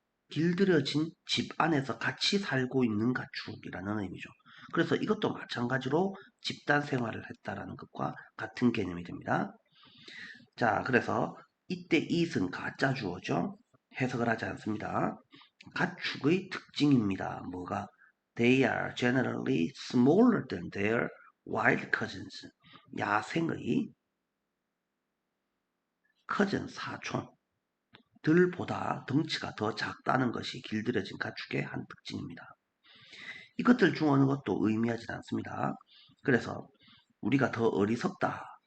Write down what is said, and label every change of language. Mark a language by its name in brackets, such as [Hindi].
[Korean] 길들여진 집 안에서 같이 살고 있는 가축이라는 의미죠. 그래서 이것도 마찬가지로 집단 생활을 했다라는 것과 같은 개념이 됩니다. 자, 그래서 이때 it은 가짜 주어죠. 해석을 하지 않습니다. 가축의 특징입니다. 뭐가? [English] They are generally smaller than their wild cousins. [Korean] 야생의 cousin, 사촌. 들보다 덩치가 더 작다는 것이 길들여진 가축의 한 특징입니다. 이것들 중 어느 것도 의미하지 않습니다. 그래서 우리가 더 어리석다.